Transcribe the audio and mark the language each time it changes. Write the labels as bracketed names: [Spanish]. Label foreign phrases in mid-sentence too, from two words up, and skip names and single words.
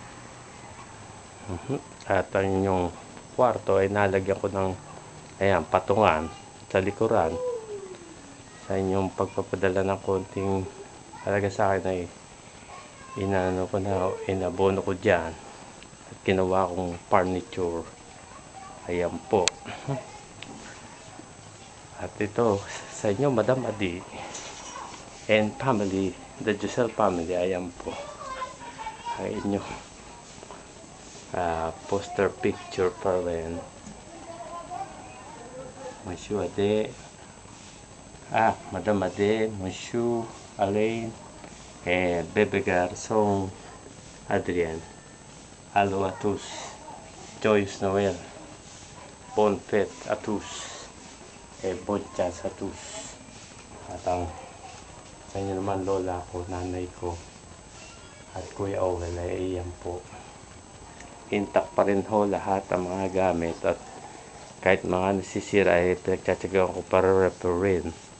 [Filipino] At ang inyong kwarto ay nalagyan ko ng ayan, patungan sa likuran sa inyong pagpapadala ng konting talaga sa akin ay inano ko na, inabono ko dyan at ginawa kong furniture. Ayan po. At ito sa inyo, [English] Madam Adi and family, the Giselle family, [Filipino] ayan po ang inyong [English] poster picture [Filipino] pa rin. [French] Monsieur Ade, Madam Ade, Monsieur Alain, and Bebe Garçon, Adrien, Allo à tous, Joyce Noel, Bonne fête à tous, et bonne chance à tous. [Filipino] At ang sa inyo naman lola ko, nanay ko at Kuya Owel ay iyan po, intact pa rin ho lahat ang mga gamit at kahit mga nasisira ay pinagtsatsagaan ko para repair.